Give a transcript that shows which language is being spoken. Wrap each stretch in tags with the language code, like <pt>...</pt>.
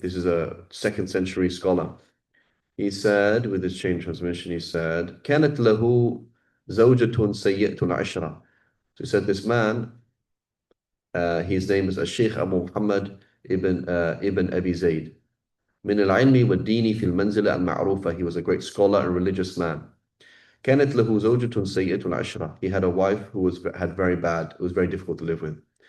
<en>This is a 2nd century scholar. He said, with this chain transmission, he said,</en> <ar>كانت له زوجة سيئة العشرة.</ar> <en>So he said, this man, his name is Sheikh Abu Muhammad ibn Abi Zayd.</en> <ar>من العلم والدين في المنزلة المعروفة.</ar> <en>He was a great scholar and religious man.</en> <ar>كانت له زوجة سيئة العشرة.</ar> <en>He had a wife who was very difficult to live with.</en>